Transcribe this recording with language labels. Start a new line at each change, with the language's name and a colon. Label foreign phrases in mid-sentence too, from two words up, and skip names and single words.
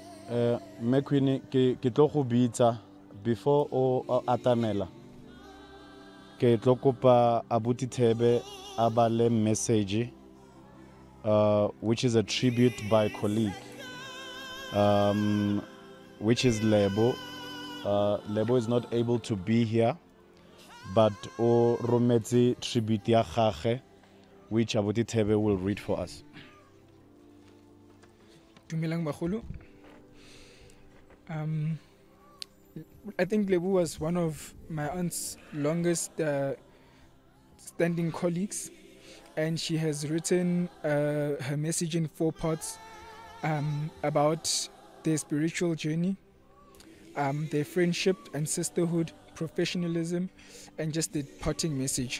Southern Sotho: Me Queen ke tlo go bitsa before o atamela. Ke tlo kopa abuti Thebe abale
English: message which is a tribute by colleague which is Lebo. Lebo is not able to be here, but
Southern Sotho: o rometse tribute ya gagwe
English: which abuti Thebe will read for us.
Southern Sotho: Dumelang bagolo.
English: I think Lebu was one of my aunt's longest standing colleagues, and she has written her message in 4 parts about their spiritual journey, their friendship and sisterhood, professionalism, and just the parting message.